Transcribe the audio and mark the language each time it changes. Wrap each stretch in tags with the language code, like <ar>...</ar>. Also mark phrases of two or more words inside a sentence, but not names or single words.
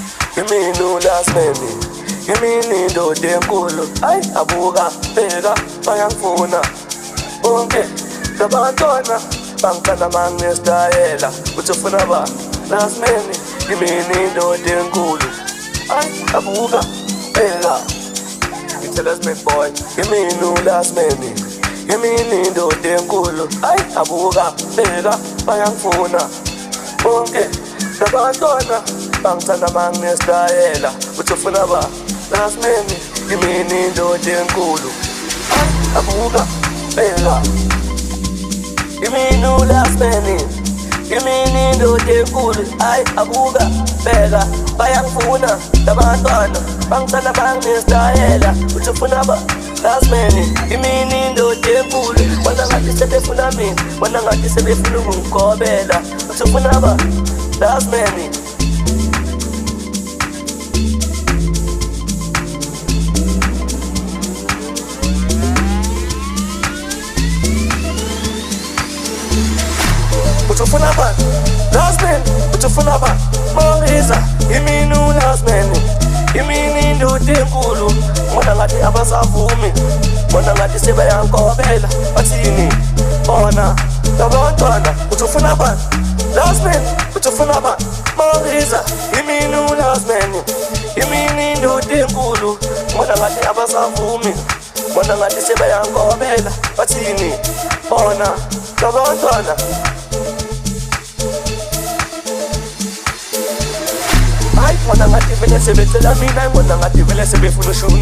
<zu>Imini</zu> <en>last man,</en> <zu>imini indoda enkulu. Ayi abuka bheka bayangifuna bonke labantwana bangicala manginesitayela. Uthi ufuna ba</zu> <en>last man,</en> <zu>imini indoda enkulu. Ayi abuka bheka</zu> <en>tell us me boy,</en> <zu>imini</zu> <en>last man,</en> <zu>imini indoda enkulu. Ayi abuka bheka bayangifuna bonke labantwana bangicala manginesitayela. Uthi ufuna ba</zu> <en>last man,</en> <zu>imini indoda enkulu. Ayi abuka bheka imini</zu> <en>last man,</en> <zu>imini indoda enkulu. Ayi abuka bheka bayangifuna labantwana bangicala manginesitayela. Uthi ufuna ba</zu> <en>last man,</en> <zu>imini indoda enkulu. Bona ngathi sebefuna mina, bona ngathi sebefuna ukungigobela. Uthi ufuna ba</zu> <en>last man.</en> <zu>Utufuna ba</zu> <en>last man,</en> <zu>utufuna ba Moriza, imini</zu> <en>last man,</en> <zu>imini indoda enkulu. Bona ngathi abasavumi, bona ngathi sebayangigobela. Bathini bona labantwana. Utufuna ba</zu> <en>last man,</en> <zu>utufuna ba Moriza, imini</zu> <en>last man,</en> <zu>imini indoda enkulu. Bona ngathi abasavumi, bona ngathi sebayangigobela. Bathini bona labantwana. Bona ngathi vele sebecela mina, bona ngathi vele sebefuna ushuni.</zu>